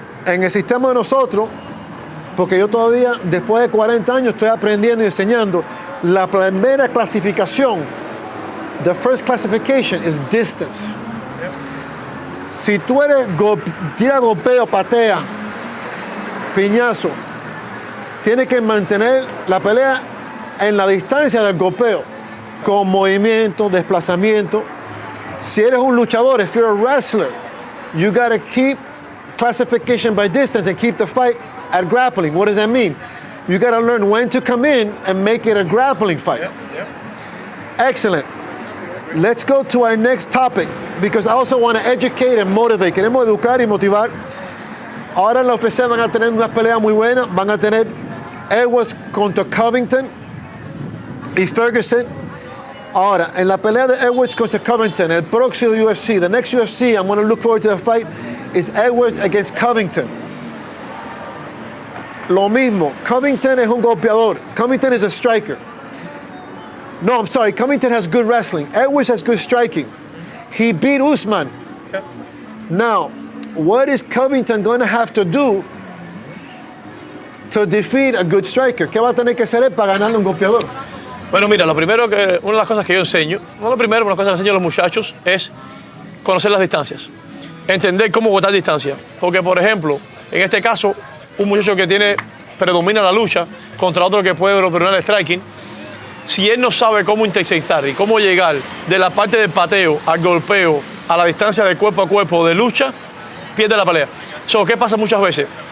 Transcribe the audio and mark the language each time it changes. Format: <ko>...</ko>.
<es>En el sistema de nosotros, porque yo todavía, después de 40 años, estoy aprendiendo y enseñando, la primera clasificación,</es> <en>the first classification is distance.</en> <es>Si tú eres tira golpeo, patea, piñazo, tienes que mantener la pelea en la distancia del golpeo, con movimiento, desplazamiento. Si eres un luchador,</es> <en>if you're a wrestler, you gotta keep classification by distance and keep the fight at grappling. What does that mean? You gotta learn when to come in and make it a grappling fight. Excellent. Let's go to our next topic, because I also want to educate and motivate.</en> <es>Queremos educar y motivar. Ahora en la UFC van a tener unas peleas muy buenas. Van a tener Edwards contra Covington y Ferguson. Ahora, en la pelea de Edwards contra Covington, el próximo UFC,</es> <en>the next UFC, I'm going to look forward to the fight, is Edwards against Covington.</en> <es>Lo mismo, Covington es un golpeador.</es> <en>Covington is a striker. No, I'm sorry, Covington has good wrestling. Edwards has good striking. He beat Usman. Now, what is Covington going to have to do to defeat a good striker?</en> <es>¿Qué va a tener que hacer él para ganarle a un golpeador? Bueno, mira, lo primero una de las cosas que yo enseño, no lo primero, pero una cosa que enseño a los muchachos es conocer las distancias, entender cómo botar distancia. Porque, por ejemplo, en este caso, un muchacho que predomina la lucha contra otro que puede predominar el striking, si él no sabe cómo intersectar y cómo llegar de la parte del pateo al golpeo a la distancia de cuerpo a cuerpo de lucha, pierde la pelea. ¿Qué pasa muchas veces?</es>